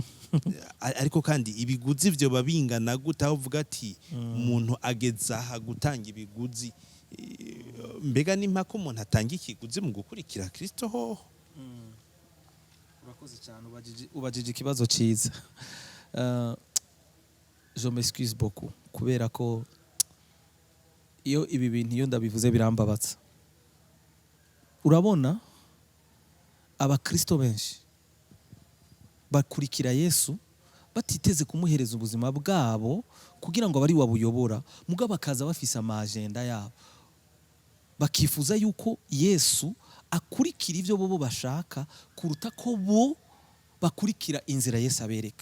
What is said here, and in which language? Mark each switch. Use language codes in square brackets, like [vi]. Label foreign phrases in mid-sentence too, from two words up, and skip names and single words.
[rn] Ariko kandi ibiguzi byo babingana gute aho uvuga ati umuntu ageza aha gutanga ibiguzi? Mbega ni mpaka umuntu atanga ikiguzi mu gukurikira Kristo hoho? Urakoze cyane, ubajije ikibazo cyiza. [fr] Je m'excuse beaucoup [rn] kubera ko iyo ibi bintu iyo ndabivuze birambabatsa. Urabona abakristo benshi bakurikira Yesu batiteze kumuhereza ubuzima bwabo kugira ngo abari wabuyobora, mugabo bakaza bafise amagenda yabo, bakifuza yuko Yesu akurikira ivyo bobo bashaka kuruta ko bo bakurikira inzira Yesu abereka.